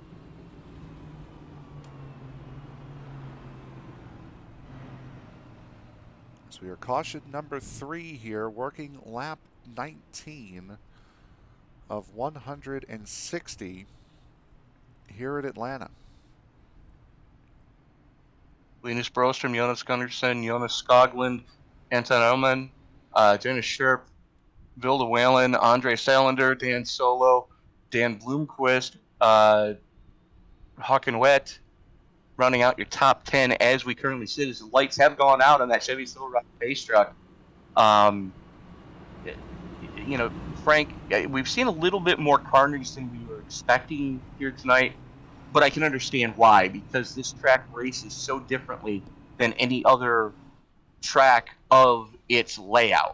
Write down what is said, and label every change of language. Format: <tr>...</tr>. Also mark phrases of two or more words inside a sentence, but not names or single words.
<en>So we are caution number 3 here, working lap 19 of 160 here at Atlanta. Linus Broström, Jonas Gunnarsson, Jonas Skoglund, Anton Oman, Dennis Scherp, Vilda Whalen, Andre Salander, Dan Sollo, Dan Bloomquist, Håkan Wet, running out your top 10 as we currently sit, as the lights have gone out on that Chevy Silverado base truck. You know, Frank, we've seen a little bit more carnage than we were expecting here tonight, but I can understand why, because this track races so differently than any other track of its layout.</en>